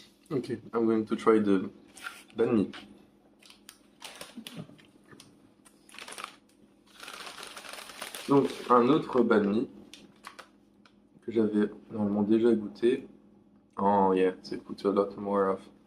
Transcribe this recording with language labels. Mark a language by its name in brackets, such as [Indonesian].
[English] Okay, I'm going to try the banh mi. [French] Donc un autre banh mi que j'avais normalement déjà goûté. [English] Oh yeah, they put a lot more of.